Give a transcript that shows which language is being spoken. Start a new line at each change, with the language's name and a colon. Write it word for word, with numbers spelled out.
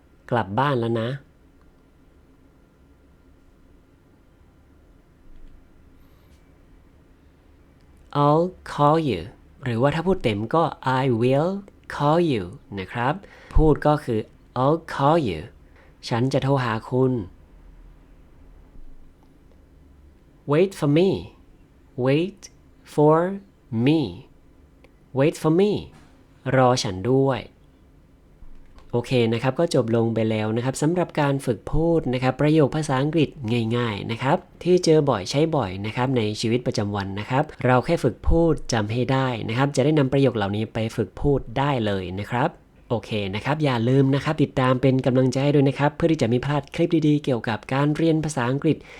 Thai: กลับบ้านแล้วนะ
English: I'll call you
Thai: หรือว่าถ้าพูดเต็มก็
English: I will call you
Thai: นะครับ พูดก็คือ
English: I'll call you
Thai: ฉันจะโทรหาคุณ
English: Wait for me. Wait for me. Wait for me.
Thai: รอฉันด้วย โอเคนะครับก็จบลงไปแล้วนะครับสำหรับการฝึกพูดนะครับประโยคภาษาอังกฤษง่ายๆนะครับที่เจอบ่อยใช้บ่อยนะครับในชีวิตประจำวันนะครับเราแค่ฝึกพูดจำให้ได้นะครับจะได้นำประโยคเหล่านี้ไปฝึกพูดได้เลยนะครับโอเคนะครับอย่าลืมนะครับติดตามเป็นกำลังใจให้ด้วยนะครับเพื่อที่จะไม่พลาดคลิปดีๆเกี่ยวกับการเรียนภาษาอังกฤษ